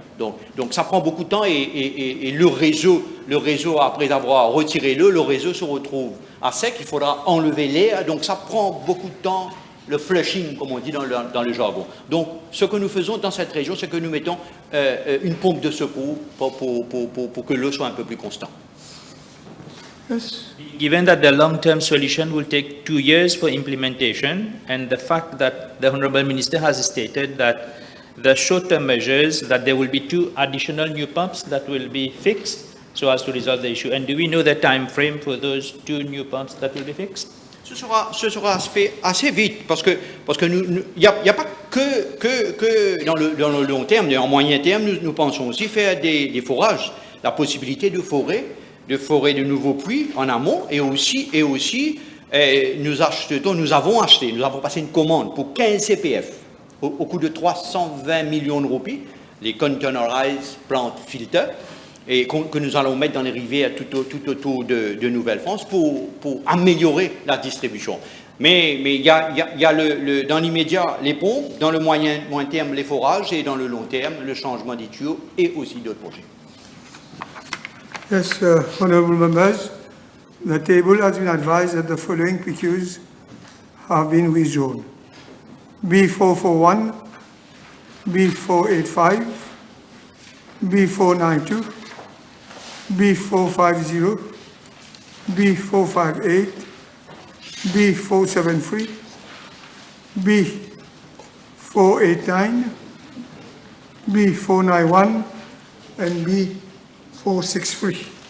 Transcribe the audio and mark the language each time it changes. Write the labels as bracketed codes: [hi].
[fr] Donc ça prend beaucoup de temps et le réseau, après avoir retiré l'eau, le réseau se retrouve à sec, il faudra enlever l'air, donc ça prend beaucoup de temps, le flushing, comme on dit dans le jargon. Donc ce que nous faisons dans cette région, c'est que nous mettons une pompe de secours pour que l'eau soit un peu plus constante. [en] Yes. Given that the long-term solution will take 2 years for implementation, and the fact that the Honourable Minister has stated that the short-term measures, that there will be 2 additional new pumps that will be fixed so as to resolve the issue. And do we know the time frame for those 2 new pumps that will be fixed? [fr] Ce sera fait assez vite parce que il n'y a pas que dans le long terme, mais en moyen terme, nous pensons aussi faire des forages, la possibilité de forer de nouveaux puits en amont et aussi nous avons passé une commande pour 15 CPF au coût de 320 millions de roupies, les [en] containerized plant filters, [fr] et que nous allons mettre dans les rivières tout autour de Nouvelle-France pour améliorer la distribution. Mais il y a dans l'immédiat les pompes, dans le moyen terme les forages et dans le long terme le changement des tuyaux et aussi d'autres projets. [en] Yes, honourable members, the table has been advised that the following PQs have been withdrawn. B441, B485, B492, B450, B458, B473, B489, B491, and B463.